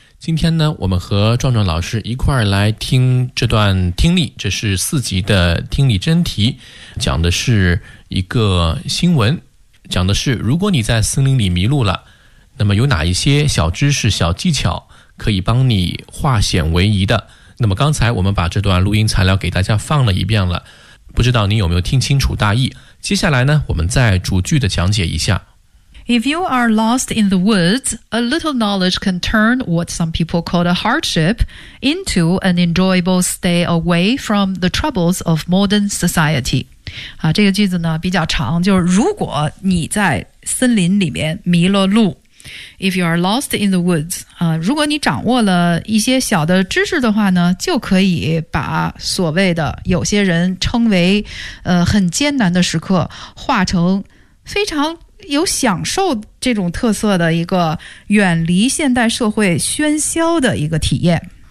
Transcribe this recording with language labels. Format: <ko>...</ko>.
<zh>今天呢，我们和壮壮老师一块儿来听这段听力，这是四级的听力真题，讲的是一个新闻，讲的是如果你在森林里迷路了，那么有哪一些小知识小技巧可以帮你化险为夷的。那么刚才我们把这段录音材料给大家放了一遍了，不知道你有没有听清楚大意。接下来呢，我们再逐句的讲解一下。</zh> <en>If you are lost in the woods, a little knowledge can turn what some people call a hardship into an enjoyable stay away from the troubles of modern society.</en> <zh>啊，这个句子呢比较长，就是如果你在森林里面迷了路。</zh> <en>If you are lost in the woods,</en> <zh>如果你掌握了一些小的知识的话呢，就可以把所谓的有些人称为很艰难的时刻化成非常有享受这种特色的一个远离现代社会喧嚣的一个体验。</zh>